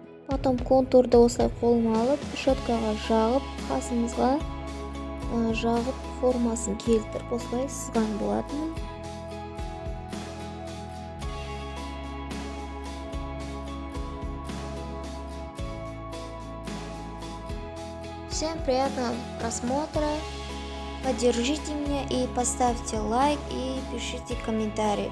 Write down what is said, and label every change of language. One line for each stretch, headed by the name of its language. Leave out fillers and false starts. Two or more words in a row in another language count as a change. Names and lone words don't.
Kazakh: Потом контурды осылай қолыма алып, щеткаға жағып, қасымызға жағып формасын келтіріп осылай сызған болатынмын.
Russian: Всем приятного просмотра. Поддержите меня и поставьте лайк и пишите комментарии.